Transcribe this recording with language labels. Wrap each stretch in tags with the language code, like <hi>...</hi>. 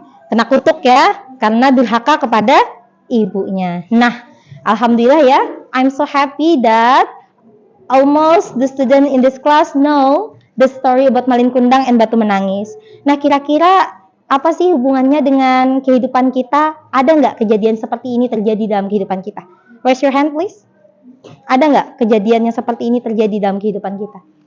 <id>Kena kutuk ya karena durhaka kepada ibunya. Nah, alhamdulillah ya,</id> <en>I'm so happy that almost the student in this class know the story about Malin Kundang and batu menangis.</en> <id>Nah, kira-kira apa sih hubungannya dengan kehidupan kita? Ada nggak kejadian seperti ini terjadi dalam kehidupan kita?</id> <en>Raise your hand please.</en> <id>Ada nggak kejadian yang seperti ini terjadi dalam kehidupan kita?</id>